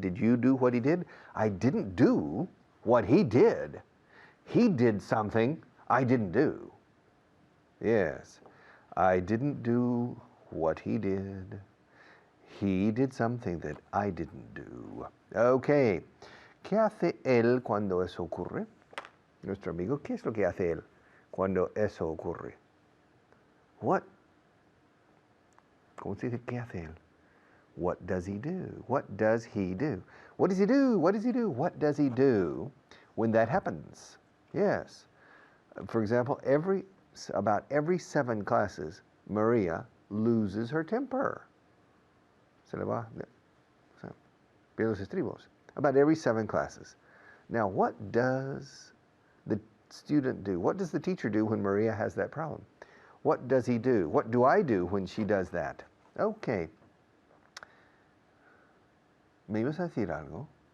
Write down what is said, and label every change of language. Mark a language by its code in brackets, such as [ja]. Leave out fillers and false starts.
[en] Did you do what he did? I didn't do what he did. He did something I didn't do. Yes. I didn't do what he did. He did something that I didn't do. Okay. [es] ¿Qué hace él cuando eso ocurre? Nuestro amigo, ¿qué es lo que hace él cuando eso ocurre? [en] What? [es] ¿Cómo se dice qué hace él? [en] What does he do? What does he do? What does he do? What does he do? What does he do when that happens? Yes. For example, about every 7 classes, Maria loses her temper. [es] Se le va, pierde los estribos. [en] About every 7 classes. Now, what does the student do? What does the teacher do when Maria has that problem? What does he do? What do I do when she does that? Okay. [es] ¿Me ibas a decir algo?